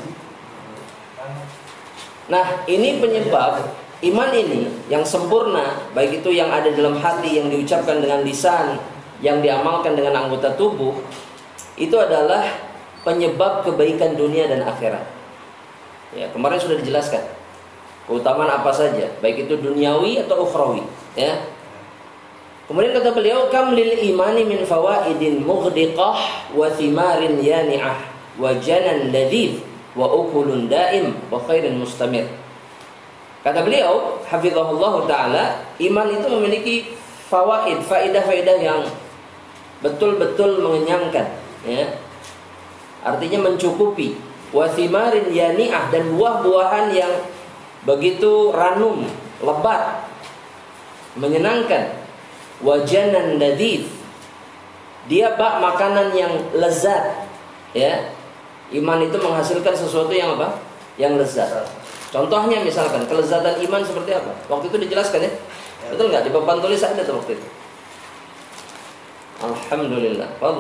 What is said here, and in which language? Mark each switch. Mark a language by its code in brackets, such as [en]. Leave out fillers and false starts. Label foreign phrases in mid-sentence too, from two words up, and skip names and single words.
[id] Nah, ini penyebab iman ini yang sempurna, baik itu yang ada dalam hati, yang diucapkan dengan lisan, yang diamalkan dengan anggota tubuh, itu adalah penyebab kebaikan dunia dan akhirat. Ya, kemarin sudah dijelaskan keutamaan apa saja, baik itu duniawi atau ukhrawi, ya. Kemudian kata beliau, [ar] كم للإيمان من فوائد مغدقة وثمار يانعة وجنى لذيذ وأكل دائم وخير مستمر. [id] Kata beliau, [ar] حفظه الله تعالى, [id] iman itu memiliki fawaid, faidah-faidah yang betul-betul mengenyangkan, ya. Artinya mencukupi. [ar] وثمار يانعة, [id] dan buah-buahan yang begitu ranum, lebat, menyenangkan. [ar] وجنى لذيذ, [id] dia bak makanan yang lezat, ya. Iman itu menghasilkan sesuatu yang apa? Yang lezat. Contohnya misalkan kelezatan iman seperti apa? Waktu itu dijelaskan, ya. Betul nggak? Di papan tulis ada tuh waktu itu. Alhamdulillah. Fadhil.